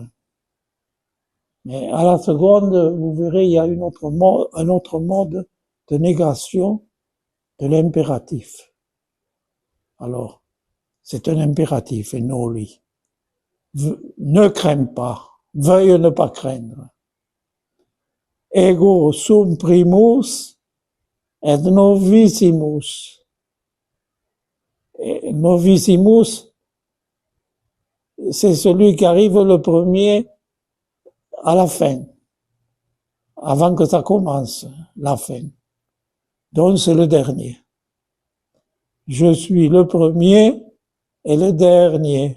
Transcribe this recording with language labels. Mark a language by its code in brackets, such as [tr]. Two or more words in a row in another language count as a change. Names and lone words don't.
[fr] Mais à la seconde, vous verrez, il y a un autre mode de négation de l'impératif. Alors, c'est un impératif, et noli. Ne crains pas, veuille ne pas craindre. [la] Ego sum primus et novissimus. Et novissimus, [fr] c'est celui qui arrive le premier à la fin, avant que ça commence, la fin. Donc c'est le dernier. Je suis le premier et le dernier.